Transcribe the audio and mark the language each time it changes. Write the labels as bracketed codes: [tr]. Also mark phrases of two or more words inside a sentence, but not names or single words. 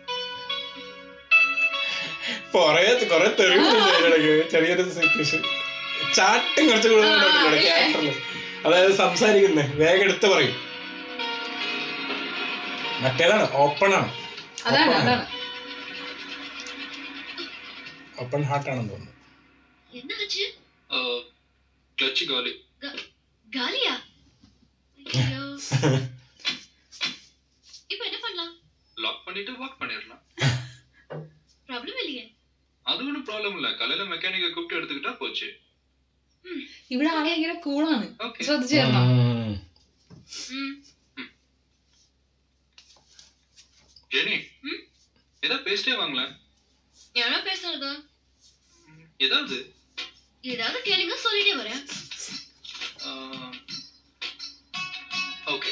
[ml] കൊറേ തെറിവുണ്ട് ചെറിയൊരു സിറ്റുവേഷൻ. ചാട്ടം കുറച്ച് കൂടുതലുണ്ട് ക്യാരക്ടറിൽ. അതായത് സംസാരിക്കുന്നത് വേഗം എടുത്ത് പറയും. മറ്റേതാണ് ഓപ്പൺ ആണ്, [en] open heart [ml] ആണെന്ന് തോന്നുന്നു. [ta] என்னாச்சு? கிளட்ச் காலி. காலியா? ஐயோ. இப்போ என்ன பண்ணலாம்? லாக் பண்ணிட்டு வாக் பண்ணிரலாம். ப்ராப்ளம் இல்லையே. அது ஒன்றும் ப்ராப்ளம் இல்ல. காலையில மெக்கானிக்கை கூப்பிட்டு எடுத்துக்கிட்டா போச்சு. [ml] ഇവിടെ ആളെ ഭയങ്കര കൂളാണ്, ஓகே. ശ്രദ്ധിച്ചേർന്നോ? [ta] ஜெனி, ஏதாவது பேசிட்டே வாங்களே. யாரோ பேசுறதா? ஏதாவது ஏதாவது கேளுங்க, சொல்லிட்டே வரேன். ஓகே.